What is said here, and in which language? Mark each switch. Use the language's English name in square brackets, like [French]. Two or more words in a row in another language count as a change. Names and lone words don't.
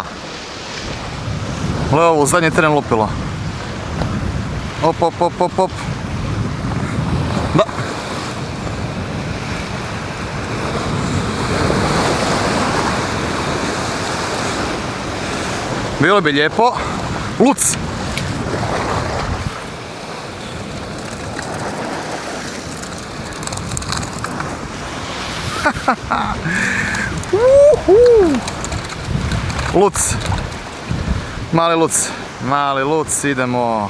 [Croatian] Leovu u zadnji tren lupilo. Op, op, op, op, op. Da! Bilo bi lijepo. Luc! Luc, mali luc, idemo.